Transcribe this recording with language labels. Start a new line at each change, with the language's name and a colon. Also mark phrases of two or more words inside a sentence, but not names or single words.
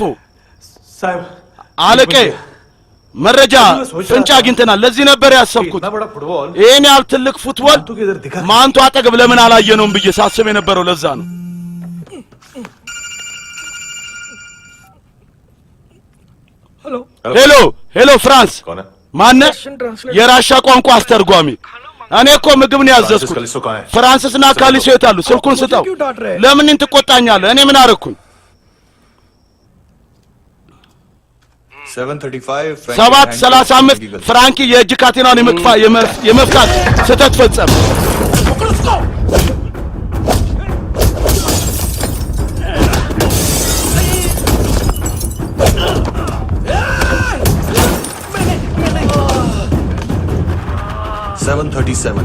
Hindi: साहब
Amharic: አለቃዬ መረጃ ፍንጭ አግኝተናል። ለዚህ ነበር ያሰብኩት።
Hindi: इतना बड़ा फुटबॉल
Amharic: ይሄን ያህል ትልቅ ፉትቦል
Hindi: मानतू के इधर दिखा।
Amharic: ማንቱ አጠገብ ለምን አላየነውም ብዬ ሳስብ የነበረው ለዛ ነው።
Hindi: हेलो
Amharic: ሄሎ ሄሎ፣ ፍራንስ
Hindi: कौन है?
Amharic: ማነ?
English: Russian translator.
Amharic: የራሻ ቋንቋ አስተርጓሚ። እኔ እኮ ምግብ ነው ያዘዝኩት።
Hindi: कालिसो कहाँ है?
Amharic: ፍራንስና ካሊሶ የት አሉ? ስልኩን ስጠው።
Hindi: क्यों डांट रहे हैं?
Amharic: ለምን ትቆጣኛለህ? እኔ ምን አደረኩኝ? 7:35 7:35 ፍራንኪ የእጅ ካቴናውን የመፍታት ስህተት ፈጸመ። 7:37